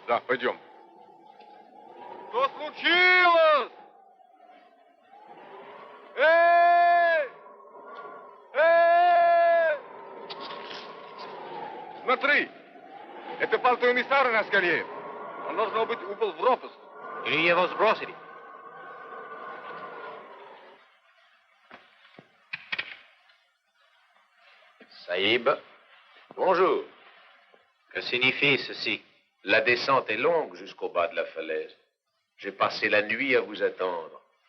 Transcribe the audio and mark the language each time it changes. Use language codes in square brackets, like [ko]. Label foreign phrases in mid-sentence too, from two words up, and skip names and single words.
[ru] Да, пойдем. Что случилось? Эй! Эй! Смотри! Это пальто эмиссара на скале. Он, должно быть, упал в пропасть. Или его сбросили. [fr] Saïb, bonjour. Que signifie ceci? La descente est longue jusqu'au bas de la falaise. J'ai passé la nuit à vous attendre.